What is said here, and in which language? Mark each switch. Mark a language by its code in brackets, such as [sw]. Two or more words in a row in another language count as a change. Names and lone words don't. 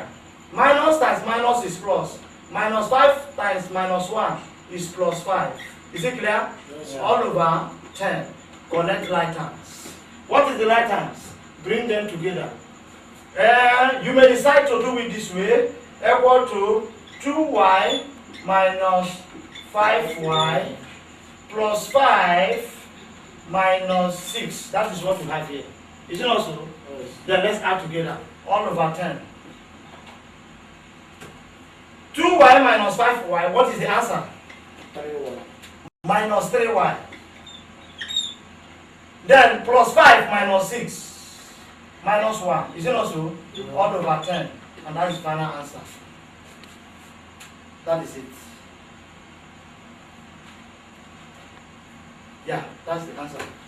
[en] Minus times minus is plus. Minus 5 times minus 1 is plus 5. Is it clear? Yes, All over 10. Collect right hands. What is the right hands? Bring them together. You may decide to do it this way. Equal to 2y minus 5y plus 5 minus 6. That is what we have here. Is it also? Yes. Then let's add together. All over 10. 2y minus 5y. What is the answer? 3y. Minus 3y. Then plus 5 minus 6 minus 1. Is it also? Yeah. All over 10. And that is the final answer. That is it. Yeah, that's the answer.